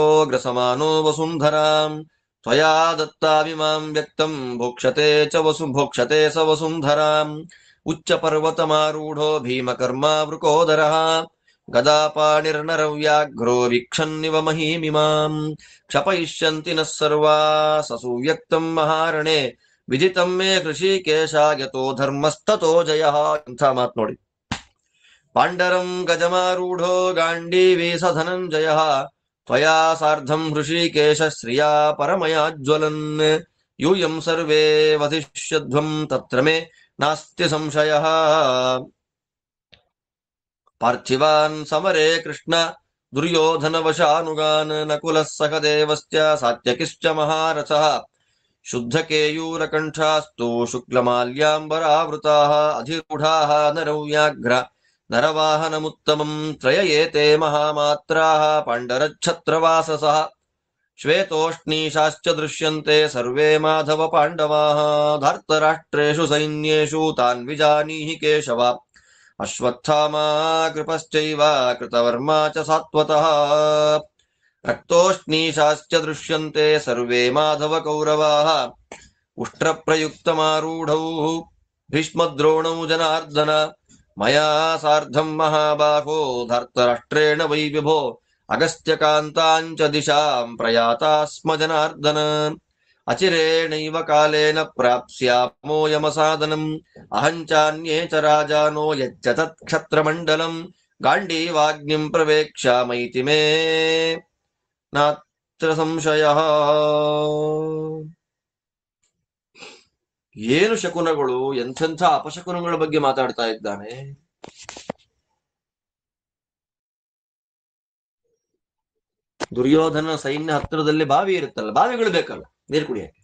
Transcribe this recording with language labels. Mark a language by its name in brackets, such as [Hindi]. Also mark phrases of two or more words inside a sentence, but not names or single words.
[Sanskrit] ಗ್ರಸಮಾನೋ ವಸುಂಧರಾಂ ತ್ವಯಾ ದತ್ತಾಭಿಮಾಂ ವ್ಯಕ್ತಂ ಭೋಕ್ಷತೆ ಸ ವಸುಂಧರಾಂ ಉಚ್ಚ ಪರ್ವತಮಾರೂಢೋ ಭೀಮಕರ್ಮಾ ವೃಕೋದರಃ ಗದಾಪಾಣಿರ್ನರವ್ಯಾಘ್ರೋ ವೀಕ್ಷನ್ನಿವ ಮಹೀಮಿಮಾಂ ಕ್ಷಪಯಿಷ್ಯಂತಿ ನಃ ಸರ್ವಾ ಸಸುವ್ಯಕ್ತಂ ಮಹಾರಣೆ ವಿದಿತಂ ಮೇ ಹೃಷೀಕೇಶ ಯತೋ ಧರ್ಮಸ್ತತೋ ಜಯಃ. [Kannada] ಇಂಥ ಮಾತು ನೋಡಿ. [Sanskrit] ಪಾಂಡರಂ ಗಜಮಾರೂಢೋ ಗಾಂಡೀವಿ ಸ ಧನಂಜಯಃ ತ್ವಯಾ ಸಾರ್ಧಂ ಹೃಷೀಕೇಶ ಶ್ರಿಯಾ ಪರಮಯಾಜ್ವಲನ್ ಯೂಯಂ ಸರ್ವೇ ವಧಿಷ್ಯಧ್ವಂ ತತ್ರ ಮೇ ನಾಸ್ತಿ ಸಂಶಯಃ. ಪಾರ್ಥಿವಾನ್ ಸಮರೇ ಕೃಷ್ಣ ದುರ್ಯೋಧನವಶಾನುಗಾನ್ ನಕುಲಃ ಸಹದೇವಶ್ಚ ಸಾತ್ಯಕಿಶ್ಚ ಮಹಾರಥಃ ಶುದ್ಧಕೇಯೂರಕಂಠಾಸ್ತು ಶುಕ್ಲಮಾಲ್ಯಾಂಬರಾವೃತಾಃ ಅಧಿರೂಢಾಃ ನರವ್ಯಾಘ್ರ ನರವಾಹನಮುತ್ತಮಂ ತ್ರಯ ಏತೆ ಮಹಾಮಾತ್ರಾಃ ಪಾಂಡರಚ್ಛತ್ರವಾಸಸಃ ಶ್ವೇತೋಷ್ಣೀಶಾಶ್ಚ ದೃಶ್ಯಂತೆ ಸರ್ವೇ ಮಾಧವ ಪಾಂಡವಾಃ ಧಾರ್ತರಾಷ್ಟ್ರೇಷು ಸೈನ್ಯೇಷು ತಾನ್ ವಿಜಾನೀಹಿ ಕೇಶವ ಅಶ್ವತ್ಥಾಮಾ ಕೃಪಶ್ಚೈವ ಕೃತವರ್ಮಾ ಚ ಸಾತ್ವತಃ ರಕ್ತೋಷ್ಣೀಶಾಶ್ಚ ದೃಶ್ಯಂತೆ ಸರ್ವೇ ಮಾಧವ ಕೌರವಾಃ ಉಷ್ಟ್ರಪ್ರಯುಕ್ತಮಾರೂಢೌ ಭೀಷ್ಮದ್ರೋಣೌ ಜನಾರ್ದನ ಮಯಾ ಸಾರ್ಧಂ ಮಹಾಬಾಹೋ ಧಾರ್ತರಾಷ್ಟ್ರೇಣ ವೈ ವಿಭೋ ಅಗಸ್ತ್ಯಕಾಂತಾಂಚ ದಿಶಾಂ ಪ್ರಯಾತಾ ಸ್ಮ ಜನಾರ್ದನ ಅಚಿರೇಣೈವ ಕಾಲೇನ ಪ್ರಾಪ್ಸ್ಯಾಮೋ ಯಮಸಾದನಂ ಅಹಂಚಾನ್ಯೇ ಚ ರಾಜಾನೋ ಯಚ್ಚ ತತ್ ಕ್ಷತ್ರಮಂಡಲಂ ಗಾಂಡೀವಾಗ್ನಿಂ ಪ್ರವೇಕ್ಷ್ಯಾಮೈತಿ ಮೇ ನಾತ್ರ ಸಂಶಯಃ. [Kannada] ಏನು ಶಕುನಗಳು, ಎಂಥೆಂಥ ಅಪಶಕುನಗಳ ಬಗ್ಗೆ ಮಾತಾಡ್ತಾ ಇದ್ದಾನೆ. ದುರ್ಯೋಧನ ಸೈನ್ಯ ಹತ್ತಿರದಲ್ಲಿ ಬಾವಿ ಇರುತ್ತಲ್ಲ, ಬಾವಿಗಳು ಬೇಕಲ್ಲ ನೀರು ಕುಡಿಯಕ್ಕೆ.